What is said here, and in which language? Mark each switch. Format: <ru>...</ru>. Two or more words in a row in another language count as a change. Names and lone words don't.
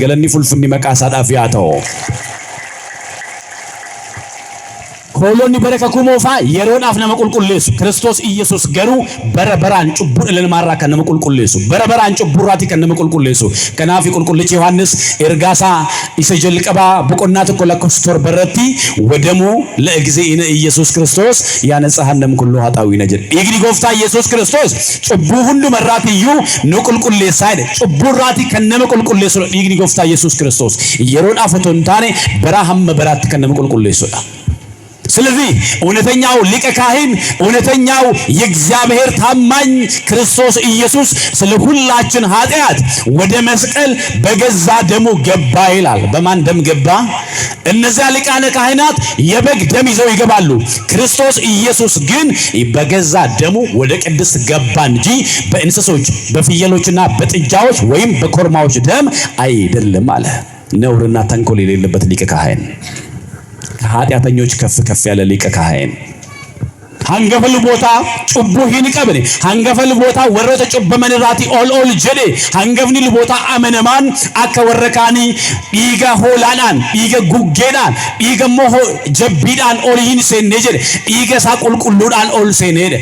<om>Galanni fulfinni maqaa isaadhaaf yaa ta'u. hoolonni baraka kumoofaa yeroodhaaf nama qulqulleessu. Kiristoos Iyesuus garuu bara baraan cubbuu dhala namaarraa kan nama qulqulleessu, bara baraan cubburraatii kan nama qulqulleessu. Kanaaf qulqullichi Yohaannis ergaasaa isa jalqabaa boqonnaa tokko lakkoofsa 7 irratti wadamu</om> <gez>ለእግዚእነ ኢየሱስ ክርስቶስ ያነጻሃንም ኩሉ ኃጣዊነ</gez> <om>jedhe inni Gooftaa Yesuus Kiristoos cubbuu hundumarraatiyyuu nu qulqulleessa jedhe. cubburraatii kan nama qulqulleessu inni Gooftaa Yesuus Kiristoos yeroodhaaf otoo hin taane bara hamma baraatti kan nama qulqulleessudha.</om> <am>ስለዚህ እውነተኛው ሊቀ ካህን እውነተኛው የእግዚአብሔር ታማኝ ክርስቶስ ኢየሱስ ስለ ሁላችን ኃጢአት ወደ መስቀል በገዛ ደሙ ገባ ይላል። በማን ደም ገባ? እነዚያ ሊቃነ ካህናት የበግ ደም ይዘው ይገባሉ። ክርስቶስ ኢየሱስ ግን በገዛ ደሙ ወደ ቅድስት ገባ እንጂ በእንስሶች በፍየሎችና በጥጃዎች ወይም በኮርማዎች ደም አይደለም አለ። ነውርና ተንኮል የሌለበት ሊቀ ካህን፣ ከኃጢአተኞች ከፍ ከፍ ያለ ሊቀ ካህን</am> <om>hangafa luboota cubbuu hin qabne, hangafa luboota warroota cubbamaniirraati ol jedhe. Hangafni luboota amanamaan akka warra kaanii dhiiga hoolaadhaan, dhiiga guggeedhaan, dhiiga immoo jabbiidhaan ol hin seenne jedhe. Dhiiga isaa qulqulluudhaan ol seenedha.</om>